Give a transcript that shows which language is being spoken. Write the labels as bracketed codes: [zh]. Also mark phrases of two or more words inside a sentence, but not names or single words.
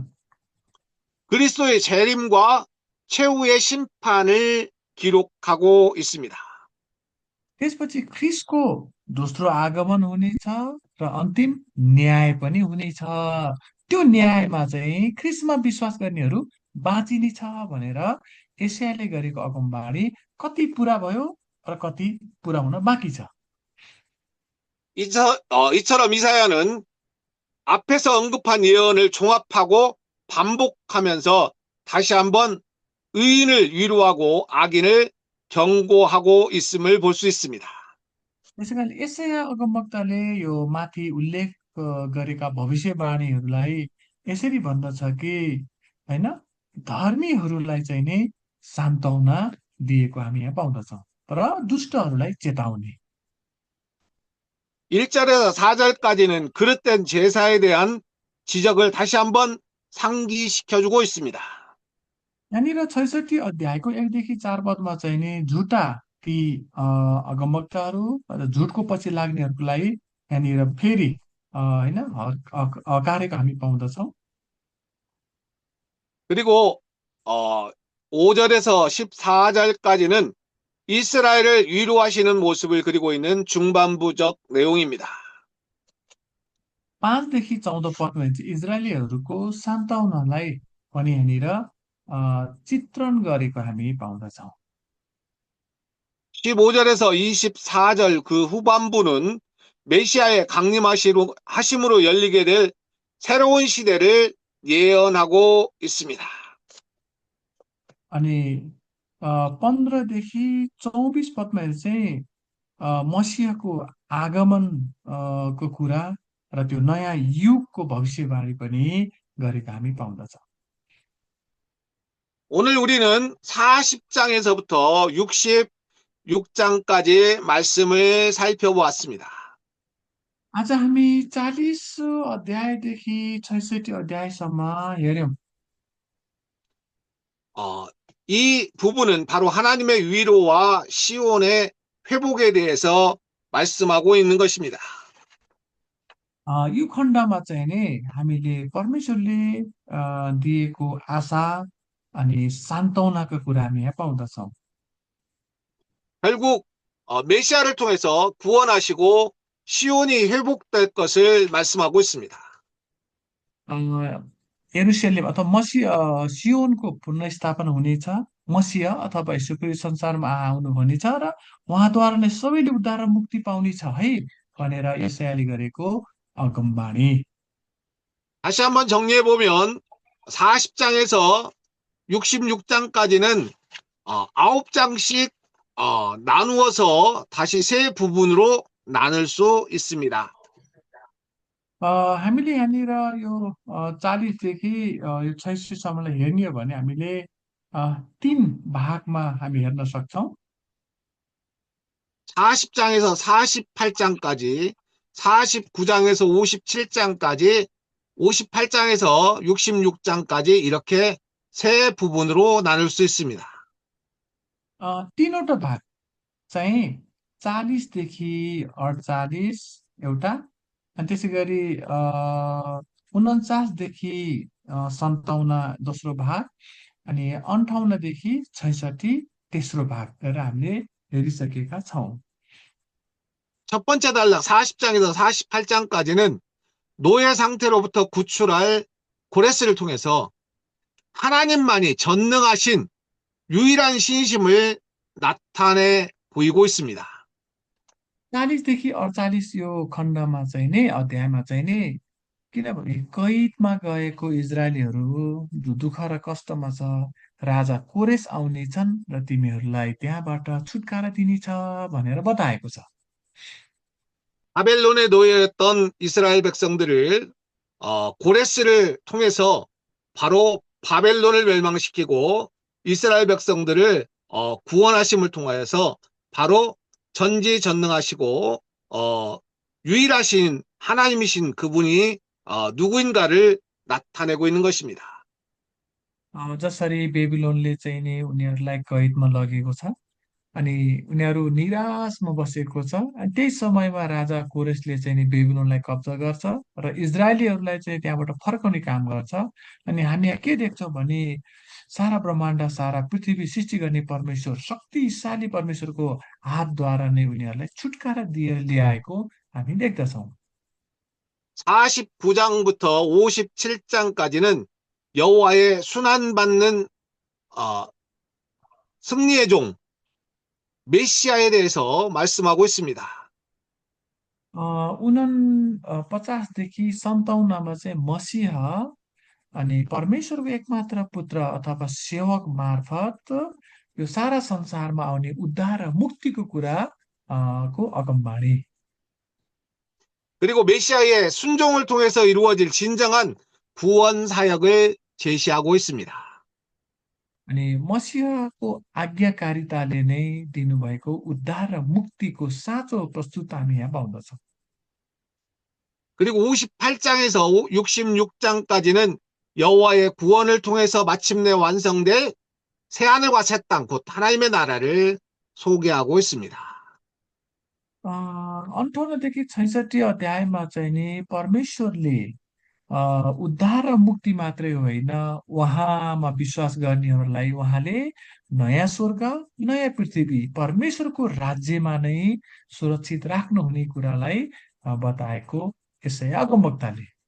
[ko] 그리스도의 재림과 최후의 심판을 기록하고 있습니다. [ne] त्यसपछि ख्रीष्टको दोस्रो आगमन हुनेछ र अन्तिम न्याय पनि हुनेछ। त्यो न्यायमा चाहिँ ख्रीष्टमा विश्वास गर्नेहरू बाँचिने छ भनेर एसायाले गरेको अगमबाणी कति पुरा भयो र कति पुरा हुन बाँकी छ। [ko] 이처럼 이사야는 앞에서 언급한 예언을 종합하고 반복하면서 다시 한번 의인을 위로하고 악인을 경고하고 있음을 볼 수 있습니다. [ne] त्यसै कारण एसाया अगमवक्ताले यो माथि उल्लेख गरेका भविष्यवाणीहरूलाई यसरी भन्दछ कि होइन, धर्मीहरूलाई चाहिँ नै सान्त्वना दिएको हामी यहाँ पाउँदछौँ र दुष्टहरूलाई चेतावनी। [ko] 1절에서 4절까지는 그릇된 제사에 대한 지적을 다시 한번 상기시켜주고 있습니다. [ne] यहाँनिर 66 अध्यायको 1देखि 4 पदमा चाहिँ नि झुटा ती अगमवक्ताहरू र झुटको पछि लाग्नेहरूको लागि यहाँनिर फेरि होइन हकारेको हामी पाउँदछौँ। [ko] 그리고 5절에서 14절까지는 이스라엘을 위로하시는 모습을 그리고 있는 중반부적 내용입니다. [ne] 5देखि 14 पदमा चाहिँ इजरायलीहरूको सान्त्वनालाई पनि यहाँनिर चित्रण गरेको हामी पाउँदछौँ। [ko] 15절에서 24절 그 후반부는 메시아의 강림하심으로 열리게 될 새로운 시대를 예언하고 있습니다. [ne] अनि 15देखि 24 पदमा चाहिँ मसिहको आगमन को कुरा र त्यो नयाँ युगको भविष्यवाणी पनि गरेको हामी पाउँदछौँ। [ko] 오늘 우리는 40장에서부터 66장까지 말씀을 살펴보았습니다. [ne] आज हामी 40 अध्यायदेखि 66 अध्यायसम्म हेऱ्यौँ। [ko] 이 부분은 바로 하나님의 위로와 시온의 회복에 대해서 말씀하고 있는 것입니다. [ne] यो खण्डमा चाहिँ नि हामीले परमेश्वरले दिएको आशा अनि सान्त्वनाको कुरा हामी यहाँ पाउँदछौँ। [ko] 결국 메시아를 통해서 구원하시고 시온이 회복될 것을 말씀하고 있습니다. [ne] यरुशलेम अथवा मसीह सियोनको पुनर्स्थापना हुनेछ, मसीह अथवा यीशु ख्रीष्ट संसारमा आउनु हुनेछ र उहाँद्वारा नै सबैले उद्धार र मुक्ति पाउनेछ है भनेर यशायाले गरेको अगमबाणी। [ko] 다시 한번 정리해 보면 40장에서 66장까지는 9장씩 나누어서 다시 세 부분으로 나눌 수 있습니다. [ne] हामीले यहाँनिर यो 40देखि यो 66सम्मलाई हेर्ने हो भने हामीले 3 भागमा हामी हेर्न सक्छौँ। [ko] 40장에서 48장까지, 49장에서 57장까지, 58장에서 66장까지 이렇게 세 부분으로 나눌 수 있습니다. [ne] तीनवटा भाग चाहिँ 40देखि 48 एउटा, अनि त्यसै गरी 49देखि 57 दोस्रो भाग, अनि 58देखि 66 तेस्रो भाग गरेर हामीले हेरिसकेका छौँ। [ko] 첫 번째 단락 40장에서 48장까지는 노예 상태로부터 구출할 고레스를 통해서 하나님만이 전능하신 유일한 신심을 나타내 보이고 있습니다. [ne] 40देखि 48 यो खण्डमा चाहिँ नि अध्यायमा चाहिँ नि किनभने कैदमा गएको इजरायलीहरू जो दुःख र कष्टमा छ, राजा कोरेस आउनेछन् र तिमीहरूलाई त्यहाँबाट छुटकारा दिनेछ भनेर बताएको छ। 바벨론의 노예였던 이스라엘 백성들을 고레스를 통해서 바로 바벨론을 멸망시키고 이스라엘 백성들을 구원하심을 통하여서 바로 전지전능하시고 유일하신 하나님이신 그분이 누구인가를 나타내고 있는 것입니다. जसरी बेबिलोनले चाहिँ नि उनीहरूलाई कैदमा लगेको छ अनि उनीहरू निराशमा बसेको छ, अनि त्यही समयमा राजा कोरेसले चाहिँ नि बेबिलोनलाई कब्जा गर्छ र इजरायलीहरूलाई चाहिँ त्यहाँबाट फर्काउने काम गर्छ। अनि हामी यहाँ के देख्छौँ भने सारा ब्रह्माण्ड, सारा पृथ्वी सृष्टि गर्ने परमेश्वर, शक्तिशाली परमेश्वरको हातद्वारा नै उनीहरूलाई छुटकारा ल्याएको हामी देख्दछौँ। [ko] 49장부터 57장까지는 여호와의 순환받는 승리의 종 메시아에 대해서 말씀하고 있습니다. [ne] उनन 50 देखि 57 चाहिँ मसीह अनि परमेश्वरको एकमात्र पुत्र अथवा सेवक मार्फत यो सारा संसारमा आउने उद्धार र मुक्तिको कुरा को अगमबाणी। [ko] 그리고 메시아의 순종을 통해서 이루어질 진정한 구원 사역을 제시하고 있습니다. [ne] अनि मसीहको आज्ञाकारिताले नै दिनुभएको उद्धार र मुक्तिको साँचो प्रस्तुत हामी यहाँ पाउँदछौँ। [ko] 그리고 58장에서 66장까지는 여호와의 구원을 통해서 마침내 완성될 새하늘과 새 땅, 곧 하나님의 나라를 소개하고 있습니다. [ne] 58देखि 66 अध्यायमा चाहिँ नि परमेश्वरले उद्धार र मुक्ति मात्रै होइन, उहाँमा विश्वास गर्नेहरूलाई उहाँले नयाँ स्वर्ग, नयाँ पृथ्वी, परमेश्वरको राज्यमा नै सुरक्षित राख्नुहुने कुरालाई बताएको यसै अगमवक्ताले।